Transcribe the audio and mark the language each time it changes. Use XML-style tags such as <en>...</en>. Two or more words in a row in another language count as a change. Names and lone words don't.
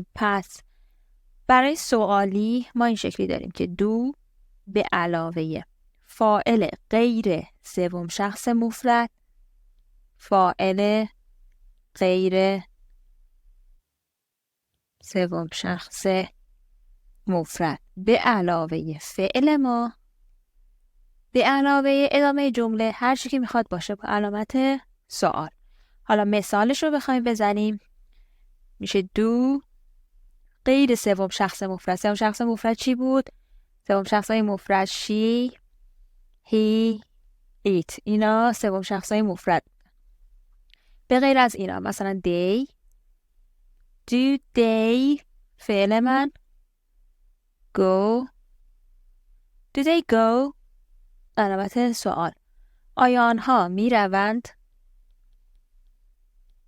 <fa>پس برای سوالی ما این شکلی داریم که دو به علاوه فاعل غیر سوم شخص مفرد، فاعل غیر سوم شخص مفرد به علاوه فعل ما، به علاوه ادامه جمله هر چی که میخواد باشه با علامت سوال. حالا مثالش رو بخوایم بزنیم میشه دو غیر سوم شخص مفرد. سوم شخص مفرد چی بود؟ سوم شخص مفرد</fa> <en>she، he، it.</en> <fa>اینا سوم شخص مفرد. به غیر از اینا مثلا</fa> <en>they، do they</en> <fa>فعل من،</fa> <en>go، do they go</en> <fa>علامت سوال. آیا آنها می روند؟</fa>